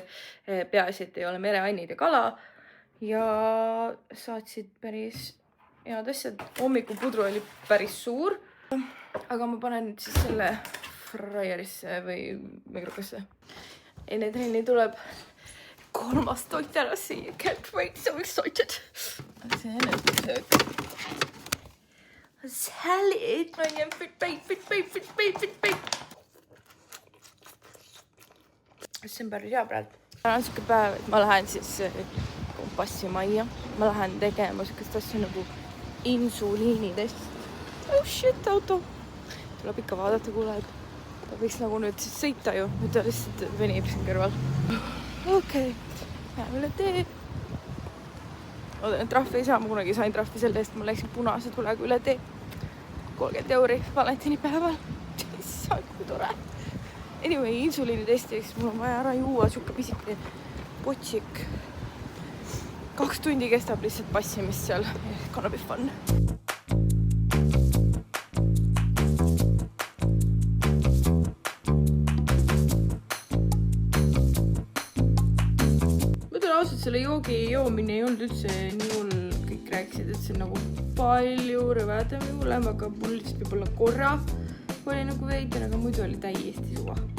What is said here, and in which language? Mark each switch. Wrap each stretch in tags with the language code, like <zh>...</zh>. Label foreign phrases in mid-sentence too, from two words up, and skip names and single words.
<et>Peaasi, et ei ole mereannid ja kala. Ja saatsid päris head asjad. Hommikupudru oli päris suur. Aga ma panen nüüd siis selle fryerisse või mikrokasse. Enne trenni tuleb 3. toit ära siia.</et> <en>Can't wait, so excited.</en> <et>See enesesöök.</et> <en>Salad. I am fit.</en> <et>See on päris hea praegu. Täna on siuke päev, et ma lähen siis kompassimajja. Ma lähen tegema siukest asja nagu insuliinitest.</et> <en>Oh shit, auto.</en> <et>Tuleb ikka vaadata, kuule, et ta võiks nagu nüüd siis sõita ju. Nüüd ta lihtsalt venib siin kõrval. Okei, läheme üle tee. Oodan, et trahvi ei saa. Ma kunagi sain trahvi selle eest. Ma läksin punase tulega üle tee. 30 € valentinipäeval. Issand, kui tore. Anyway, insuliinitestiks mul on vaja ära juua siuke pisike potsik. 2 tundi kestab lihtsalt passimist seal.</et> <en>Gonna be fun.</en> <et>Ausalt selle joogi joomine ei olnud üldse nii hull, kõik rääkisid, et see on nagu palju rõvedam ja hullem, aga mul lihtsalt võib-olla korra oli nagu veider, aga muidu oli täiesti suva.</et>